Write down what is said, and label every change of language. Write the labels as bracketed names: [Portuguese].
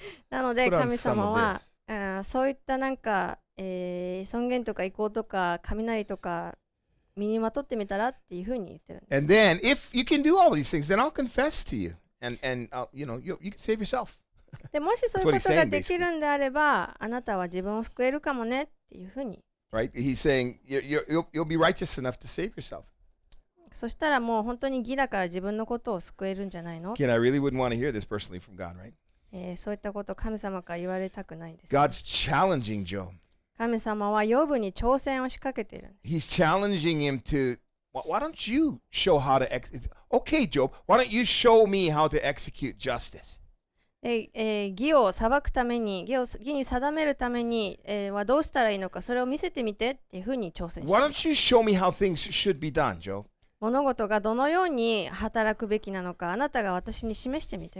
[Japanese] なので神様はそういったなんか、尊厳とか意向とか雷とか身にまとってみたらっていうふうに言ってるんです。 [English] And then if you can do all these things, then I'll confess to you, and you can save yourself. [Japanese] でもしそういうことができるんであれば、あなたは自分を救えるかもねっていうふうに。 [English] Right? He's saying you'll be righteous enough to save yourself. [Japanese] そしたらもう本当に義だから自分のことを救えるんじゃないの？ [English] Again, I really wouldn't want to hear this personally from God, right? [Japanese] そういったことを神様から言われたくないんです。 [English] God's challenging Job. [Japanese] 神様はヨブに挑戦を仕掛けているんです。 [English] He's challenging him to, why don't you show how to okay, Job, why don't you show me how to execute justice? [Japanese] 義を裁くために、義に定めるために、はどうしたらいいのか、それを見せてみてっていうふうに挑戦している。 [English] Why don't you show me how things should be done, Job? [Japanese] 物事がどのように働くべきなのか、あなたが私に示してみて。